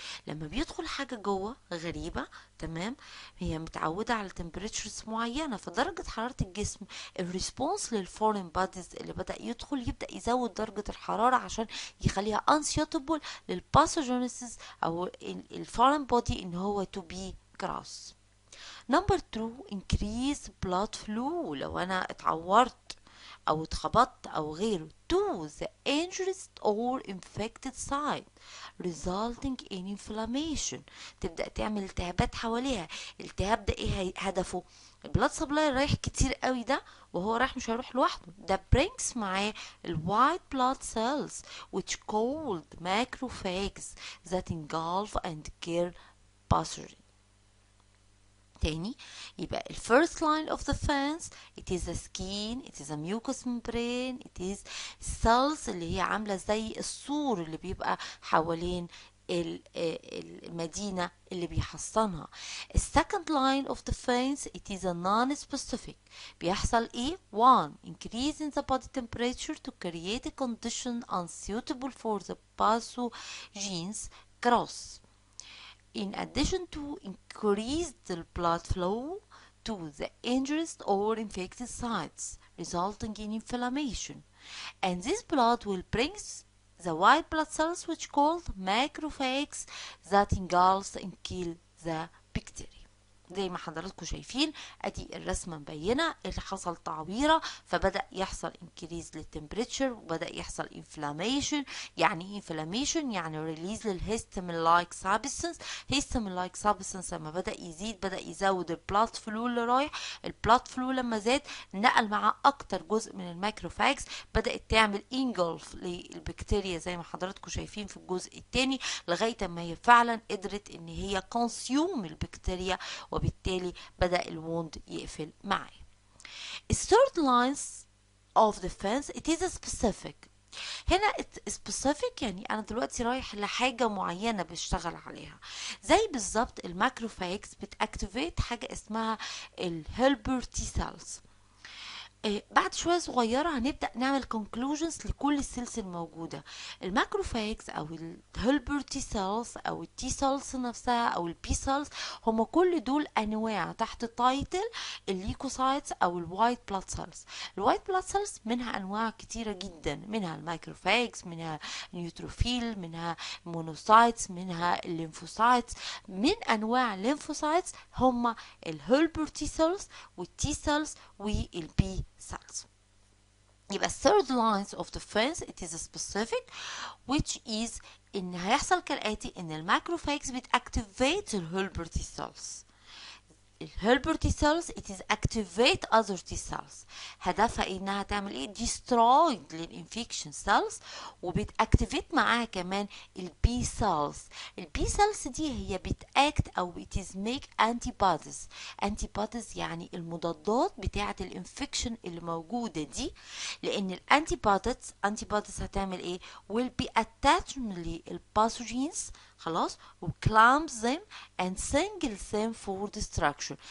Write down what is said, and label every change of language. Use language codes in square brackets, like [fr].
[ar] لما بيدخل حاجة جوه غريبة، تمام، هي متعودة على temperatures معينة، فدرجة حرارة الجسم الريسبونس للفورين بوديز اللي بدأ يبدأ يزود درجة الحرارة عشان يخليها unsuitable للباثوجينيسيس أو الفورين بودي إن هو [en] to be gross. Number 2 increase blood flow، [ar] لو انا اتعورت او اتخبطت او غيره [en] to the injured or infected site resulting in inflammation، [ar] تبدأ تعمل التهابات حواليها. الالتهاب ده ايه هدفه؟ البلاد سبلاي رايح كتير قوي ده، وهو رايح مش هيروح لوحده، ده brings معاه ال [en] white blood cells which called macrophages that engulf and kill pathogens. تاني، يبقى ال first line of defense it is the skin, it is a mucous membrane, it is cells [ar] اللي هي عاملة زي السور اللي بيبقى حوالين المدينة اللي بيحصنها. [en] ال second line of defense it is a non-specific، [ar] بيحصل ايه؟ [en] 1 increase in the body temperature to create a condition unsuitable for the pathogens growth, in addition to increase the blood flow to the injured or infected sites, resulting in inflammation. And this blood will bring the white blood cells which called macrophages that engulf and kill the bacteria. [ar] زي ما حضراتكم شايفين ادي الرسمه مبينه اللي حصل تعويره، فبدا يحصل انكريز للتمبريتشر وبدا يحصل انفلاميشن. يعني ايه انفلاميشن؟ يعني ريليز للهيستامين لايك سابستنس. هيستامين لايك سابستنس لما بدا يزيد بدا يزود البلاد فلو اللي رايح. البلاد فلو لما زاد نقل مع اكتر جزء من الماكروفاجز، بدات تعمل انجلف للبكتيريا زي ما حضراتكم شايفين في الجزء الثاني، لغايه ما هي فعلا قدرت ان هي كونسيوم البكتيريا، وبالتالي بدأ الوند يقفل معاه. [en] الثيرد lines of defense it is a specific. [ar] هنا specific يعني انا دلوقتي رايح لحاجة معينة بشتغل عليها، زي بالظبط الماكروفاجز بتاكتيفيت حاجة اسمها الهيلبر تي سيلز. بعد شوية صغيرة هنبدأ نعمل conclusions لكل السيلز الموجودة. الماكروفاجز أو الهيلبر تي سيلز أو التي سيلز نفسها أو البي سيلز، هم كل دول أنواع تحت تايتل الليكوسايتس أو الوايت بلاد سيلز. الوايت بلاد سيلز منها أنواع كتيرة جدا، منها الماكروفاجز، منها نيوتروفيل، منها مونوسايتس، منها الليمفوسايتس. من أنواع الليمفوسايتس هم الهيلبر تي سيلز والتي سيلز والبي cells. [en] يبقى third lines of defense it is specific which is [ar] ان هيحصل كالاتي: [en] ان الماكروفاجز بتactivate الهيلبر تي cells. [ar] الهيلبر تي cells [en] it is activate other T cells. [ar] هدفها انها تعمل ايه؟ destroy للانفكشن cells، وبتاكتيفيت معاها كمان البي cells. البي cells دي هي بتاكت او [en] it is make antibodies. [ar] antibodies يعني المضادات بتاعه الانفكشن اللي موجوده دي، لان الانتيبوديز هتعمل ايه؟ [en] will be attached [ar] للباثوجينز، خلاص، [en] وclamps them and single them for destruction.